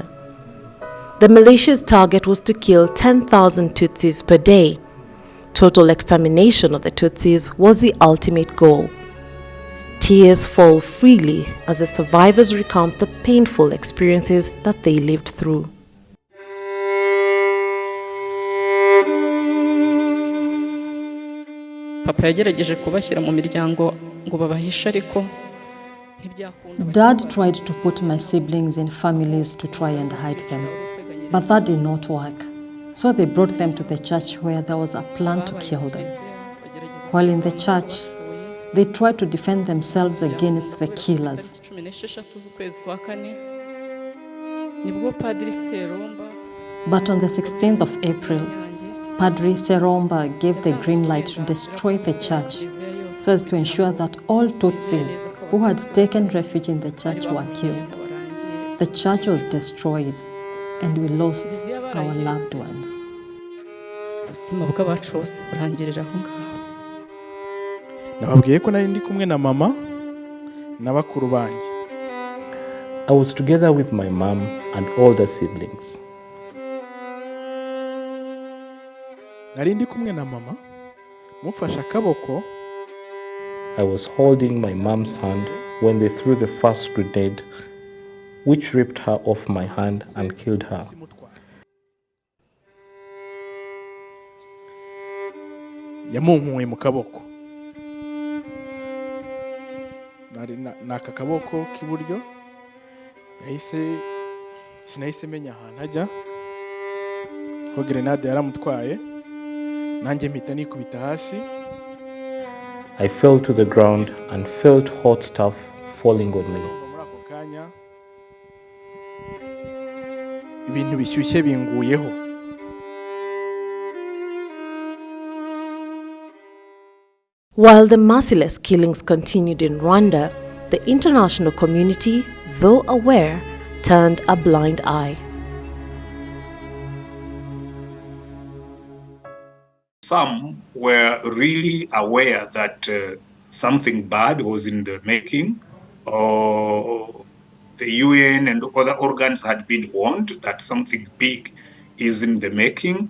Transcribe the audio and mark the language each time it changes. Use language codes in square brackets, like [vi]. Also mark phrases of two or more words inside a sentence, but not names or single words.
[en] The militia's target was to kill 10,000 Tutsis per day. Total extermination of the Tutsis was the ultimate goal. Tears fall freely as the survivors recount the painful experiences that they lived through. [rw] Papa yagerageje kubashyira mu miryango ngo babahishe ariko [en] Dad tried to put my siblings in families to try and hide them, but that did not work. So they brought them to the church where there was a plan to kill them. While in the church, they tried to defend themselves against the killers. But on the 16th of April, Padre Seromba gave the green light to destroy the church so as to ensure that all Tutsis who had taken refuge in the church were killed. The church was destroyed and we lost our loved ones. [rw] Nababwiye ko nari ndi kumwe na mama na bakuru banjye. [en] I was together with my mom and older siblings. [rw] Nari ndi kumwe na mama mufashe akaboko. [en] I was holding my mom's hand when they threw the first grenade, which ripped her off my hand and killed her. [rw] Yamunkuye mu kaboko. Naka kaboko k'iburyo sinahise menya ahantu ajya ko grenade yaramutwaye nanjye mpita nikubita hasi. [en] I fell to the ground and felt hot stuff falling on me. [rw] Muri ako kanya ibintu bishyushye binguyeho. [en] While the merciless killings continued in Rwanda, the international community, though aware, turned a blind eye. Some were really aware that something bad was in the making, or the UN and other organs had been warned that something big is in the making.